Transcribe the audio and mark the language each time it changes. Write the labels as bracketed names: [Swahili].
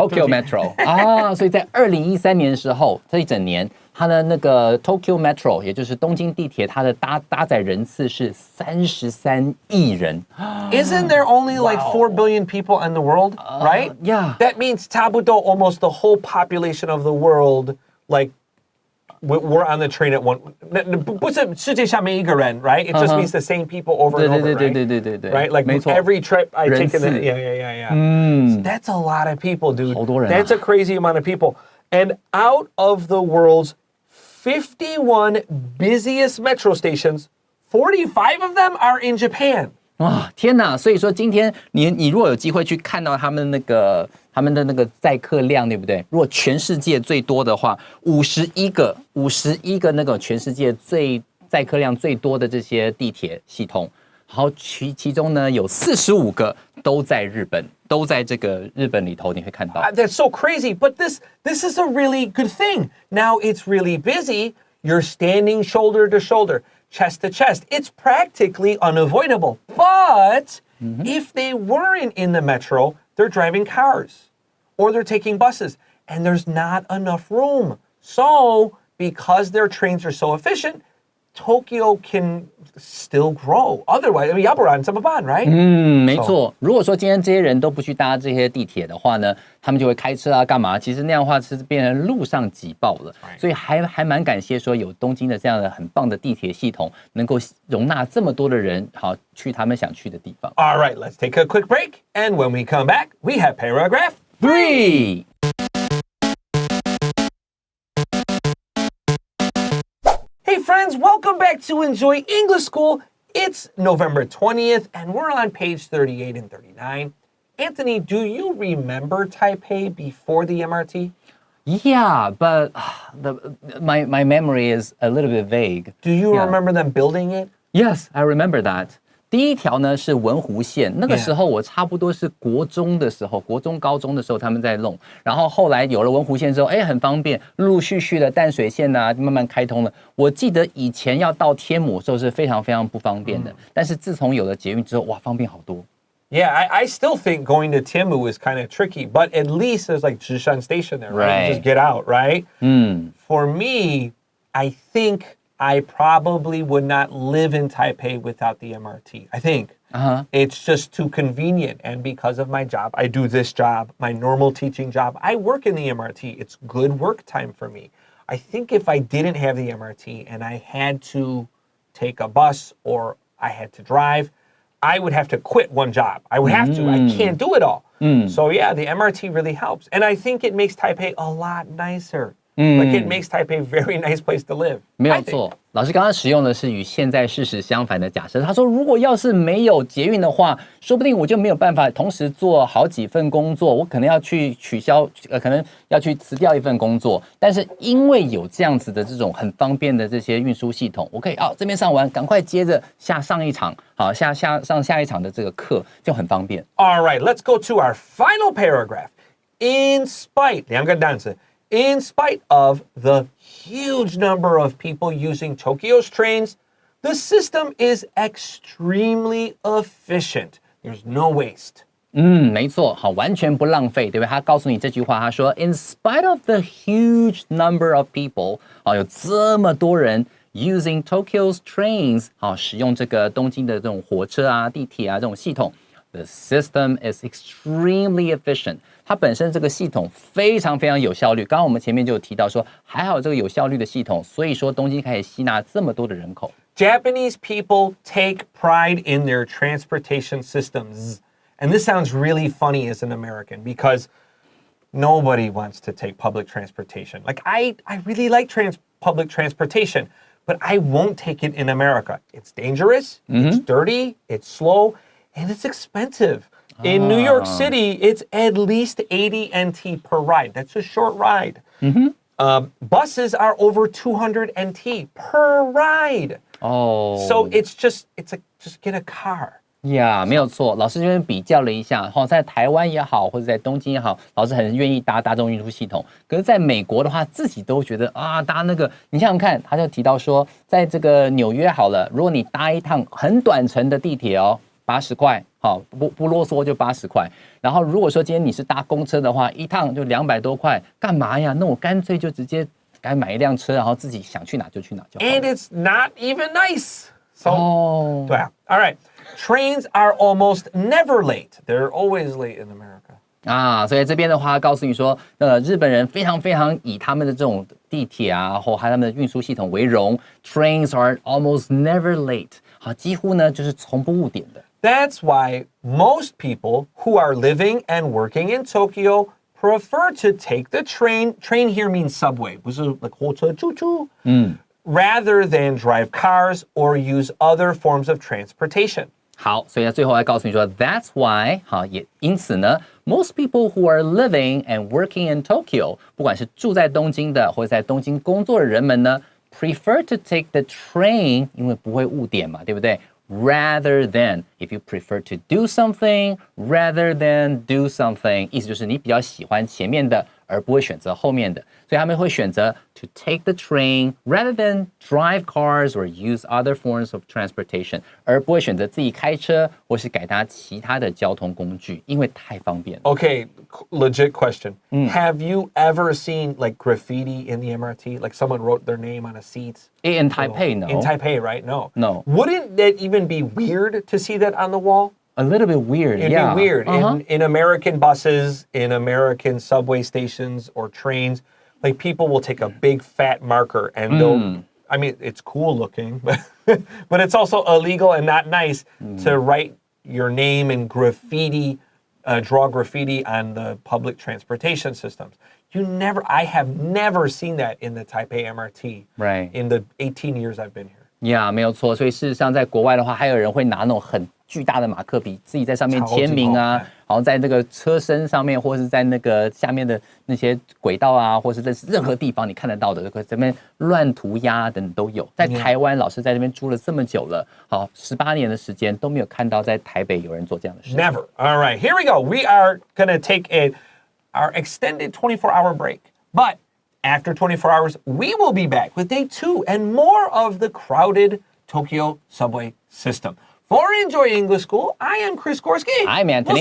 [Chinese] Tokyo Metro 啊，所以在2013年的时候，这一整年，它的那个 Tokyo Metro， 也就是东京地铁，它的搭载人次是33亿人。 [English] Isn't there only like 4 billion people in the world, right? Yeah. That means [Chinese] 差不多 [English] almost the whole population of the world, like, we're on the train at one. [Chinese] 不是世界上每一个人, [English] right? It just means the same people over and over, right? Right? Like every trip I take in the, yeah. So that's a lot of people, dude. [Chinese] 好多人啊。 [English] That's a crazy amount of people. And out of the world's 51 busiest metro stations, 45 of them are in Japan. [Chinese] 哇，天哪！所以说今天你如果有机会去看到他们的那个载客量，对不对？如果全世界最多的话，51个那个全世界载客量最多的这些地铁系统，然后其中呢有45个都在日本，都在这个日本里头，你会看到。 [English] That's so crazy, but this is a really good thing. Now it's really busy. You're standing shoulder to shoulder, chest to chest. It's practically unavoidable. But if they weren't in the metro, they're driving cars or they're taking buses and there's not enough room. So because their trains are so efficient, Tokyo can still grow. Otherwise, [Chinese] 要不然怎么办, [English] right? [Chinese] 没错。如果说今天这些人都不去搭这些地铁的话呢，他们就会开车啊，干嘛？其实那样的话是变成路上挤爆了。所以还蛮感谢说有东京的这样的很棒的地铁系统，能够容纳这么多的人，好去他们想去的地方。 [English] All right, let's take a quick break, and when we come back, we have paragraph 3. Hey friends, welcome back to Enjoy English School. It's November 20th, and we're on page 38 and 39. Anthony, do you remember Taipei before the MRT? Yeah, but my memory is a little bit vague. Do you remember them building it? Yes, I remember that. [Chinese] 第一条呢是文湖线，那个时候我差不多是国中的时候，国中高中的时候他们在弄，然后后来有了文湖线之后，很方便，陆陆续续的淡水线啊慢慢开通了。我记得以前要到天母的时候是非常非常不方便的，但是自从有了捷运之后，哇，方便好多。 [English] Yeah, I still think going to Tianmu is kind of tricky, but at least there's like Zhishan Station there, right? You just get out, right? For me, I think I probably would not live in Taipei without the MRT. I think. It's just too convenient. And because of my job, I do this job, my normal teaching job, I work in the MRT. It's good work time for me. I think if I didn't have the MRT and I had to take a bus or I had to drive, I would have to quit one job. I would have to. I can't do it all. So yeah, the MRT really helps. And I think it makes Taipei a lot nicer. Like it makes Taipei a very nice place to live. [Chinese] 没有错，老师刚刚使用的是与现在事实相反的假设。他说，如果要是没有捷运的话，说不定我就没有办法同时做好几份工作，我可能要去取消，可能要去辞掉一份工作。但是因为有这样子的这种很方便的这些运输系统，我可以这边上完，赶快接着上一场，好上下一场的这个课就很方便。 [English] All right, let's go to our final paragraph. In spite, [Chinese] 两个单词 [English] In spite of the huge number of people using Tokyo's trains, the system is extremely efficient. There's no waste. [Chinese] 没错，好，完全不浪费，对不对？他告诉你这句话，他说 ， [English] In spite of the huge number of people， [Chinese] 有这么多人 [English] using Tokyo's trains， [Chinese] 使用这个东京的这种火车啊、地铁啊这种系统 ， [English] the system is extremely efficient。 [Chinese] 它本身这个系统非常非常有效率。刚刚我们前面就有提到说，还好这个有效率的系统，所以说东京可以吸纳这么多的人口。 [English] Japanese people take pride in their transportation systems. And this sounds really funny as an American because nobody wants to take public transportation. Like, I really like public transportation, but I won't take it in America. It's dangerous, it's dirty, it's slow, and it's expensive. In New York City, it's at least 80 NT per ride. That's a short ride. Buses are over 200 NT per ride. Oh. So it's just get a car. Yeah, [Chinese] 没有错。老师这边比较了一下，在台湾也好，或者在东京也好，老师很愿意搭大众运输系统。可是在美国的话，自己都觉得搭那个，你想想看，他就提到说，在这个纽约好了，如果你搭一趟很短程的地铁80块，好，不啰嗦就80块。然后如果说今天你是搭公车的话，一趟就200多块，干嘛呀？那我干脆就直接该买一辆车，然后自己想去哪就去哪就好了。 [English] And it's not even nice. So, [Chinese] 对啊 [English] All right. Trains are almost never late. They're always late in America. [Chinese] 所以这边的话告诉你说，日本人非常非常以他们的这种地铁啊，或他们的运输系统为荣。 [English] Trains are almost never late. [Chinese] 好，几乎呢就是从不误点的。 [English] That's why most people who are living and working in Tokyo prefer to take the train. Train here means subway. [Chinese] 不是 [English] like [Chinese] 火车啾啾。 [English] Rather than drive cars or use other forms of transportation. [Chinese] 好，所以呢，最后来告诉你说 ， [English] That's why， [Chinese] 好，也因此呢 ， [English] most people who are living and working in Tokyo， [Chinese] 不管是住在东京的或者在东京工作的人们呢， [English] prefer to take the train， [Chinese] 因为不会误点嘛，对不对？ [English] Rather than, if you prefer to do something, [Chinese] rather than do something， 意思就是你比较喜欢前面的，而不会选择后面的，所以他们会选择 [English] to take the train rather than drive cars or use other forms of transportation， [Chinese] 而不会选择自己开车或是改搭其他的交通工具，因为太方便了。 [English] Okay, legit question. Have you ever seen like graffiti in the MRT? Like someone wrote their name on a seat? In Taipei, no. In Taipei, right? No. No. Wouldn't that even be weird to see that on the wall? A little bit weird, It'd be weird. In American buses, in American subway stations or trains, like people will take a big fat marker and they'll, I mean, it's cool looking, but it's also illegal and not nice to write your name in graffiti, draw graffiti on the public transportation systems. I have never seen that in the Taipei MRT. Right. In the 18 years I've been here. [Chinese] Yeah, 没有错。所以事实上，在国外的话，还有人会拿那种很巨大的马克笔，自己在上面签名啊，然后在那个车身上面，或是在那个下面的那些轨道啊，或是任何地方你看得到的，这边乱涂鸦等等都有。在台湾，老师在这边住了这么久了，好18年的时间都没有看到在台北有人做这样的事。 [English] Never. All right, here we go. We are gonna take our extended 24-hour break, but after 24 hours, we will be back with day 2 and more of the crowded Tokyo subway system. For Enjoy English School, I am Chris Gorski. I'm Anthony.